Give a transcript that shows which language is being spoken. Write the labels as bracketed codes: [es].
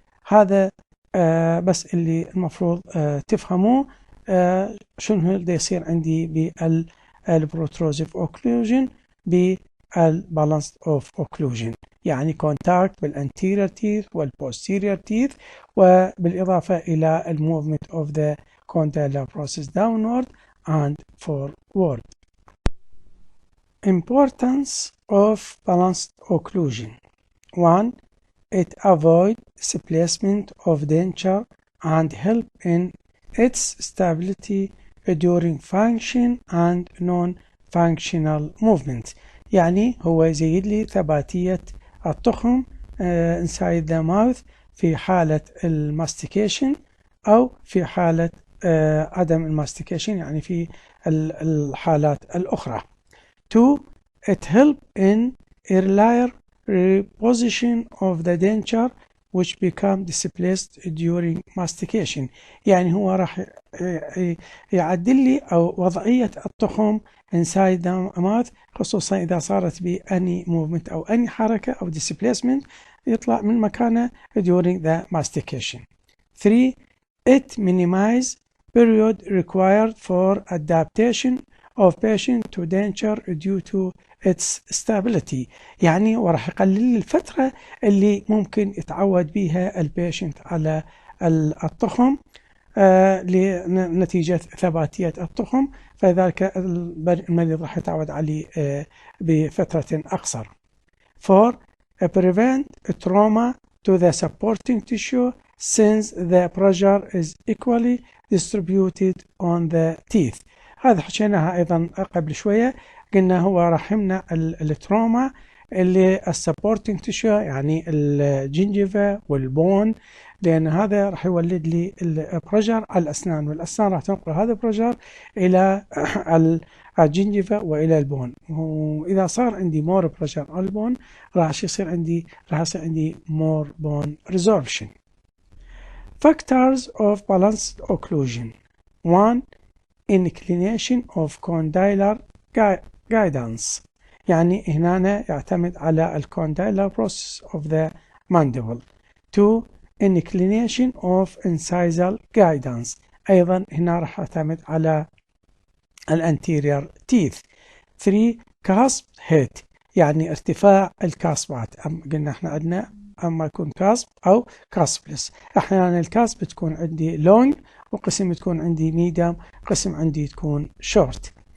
[ar] هذا بس اللي المفروض تفهموه شنو اللي يصير عندي بالبروتروزيف اوكلوجن بالبالانس اوف اوكلوجن، يعني كونتاكت بالانتيريور تيث والبوستيريور تيث، وبالإضافة إلى الموفمنت [en] of the condylar process downward and forward. Importance of balanced occlusion. 1. It avoids displacement of denture and help in its stability during function and non-functional movement. [ar] يعني هو يزيد لي ثباتية التخم [en] inside the mouth [ar] في حالة الماستيكيشن أو في حالة عدم الماستيكيشن، يعني في الحالات الأخرى. [en] 2. It helps in earlier reposition of the denture which become displaced during mastication. [ar] يعني هو راح يعدل لي أو وضعية التخم [en] inside the mouth، [ar] خصوصا إذا صارت بأني movement أو أني حركة أو displacement يطلع من مكانه [en] during the mastication. 3. It minimizes period required for adaptation of patient to denture due to its stability. [ar] يعني وراح يقلل الفترة اللي ممكن يتعود بها البيشنت على التخم لنتيجة ثباتية التخم، فذلك المريض راح يتعود عليه بفترة أقصر. [en] 4. Prevent trauma to the supporting tissue since the pressure is equally distributed on the teeth. [ar] هذا حكيناها أيضا قبل شوية، قلنا هو راح يمنع التروما اللي السبورتنج تيشو يعني الجنجفة والبون، لأن هذا راح يولد لي البرجر على الأسنان، والأسنان راح تنقل هذا البرجر إلى الجنجفة وإلى البون، وإذا صار عندي مور برجر على البون راح يصير عندي مور بون resorption. [en] Factors of balanced occlusion. 1. Inclination of condylar guidance، [ar] يعني هنا يعتمد على [en] الcondylar process of the mandible. 2. Inclination of incisal guidance، [ar] أيضا هنا راح يعتمد على الانتيريور teeth. [en] 3. [ar] cusp head، يعني ارتفاع الكاسبات، قلنا احنا عندنا اما يكون كاسب او كاسبلس، احيانا الكاسب تكون عندي لونج وقسم تكون عندي ميديم، قسم عندي تكون شورت.